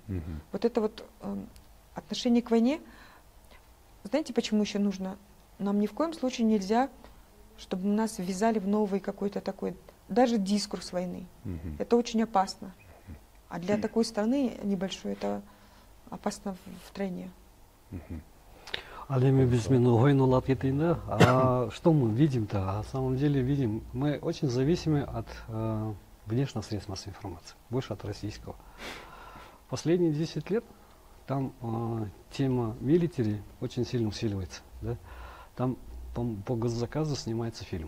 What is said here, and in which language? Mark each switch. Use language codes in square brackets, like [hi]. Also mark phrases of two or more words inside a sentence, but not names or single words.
[ru] Вот это вот отношение к войне. Знаете, почему еще нужно? Нам ни в коем случае нельзя, чтобы нас ввязали в новый какой-то такой, даже дискурс войны. Это очень опасно. А для такой страны небольшой это опасно втройне. [ky] Ал эми биз мен ойын улап кетейин да. [ru] Что мы видим-то? На самом деле видим, мы очень зависимы от внешних средств массовой информации, больше от российского. Последние 10 лет там тема милитари очень сильно усиливается. Да? Там по госзаказу снимается фильм.